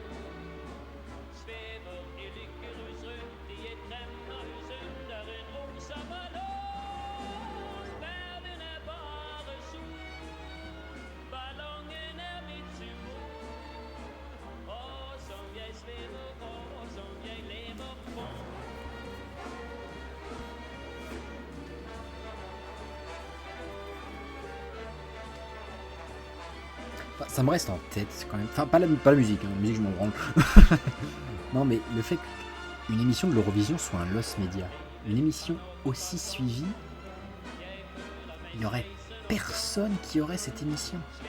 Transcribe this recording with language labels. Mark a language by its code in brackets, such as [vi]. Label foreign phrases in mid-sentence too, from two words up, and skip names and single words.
[no] Svever i lykkerus rundt i et drømmehus under en rosa ballong. Verden er bare sol. Ballongen er mitt symbol. Og som jeg svever og som jeg lever på. [fr] Enfin, ça me reste en tête quand même. Enfin, pas la musique, hein. La musique, je m'en branle. Non, mais le fait qu'une émission de l'Eurovision soit un loss média, une émission aussi suivie, il n'y aurait personne qui aurait cette émission.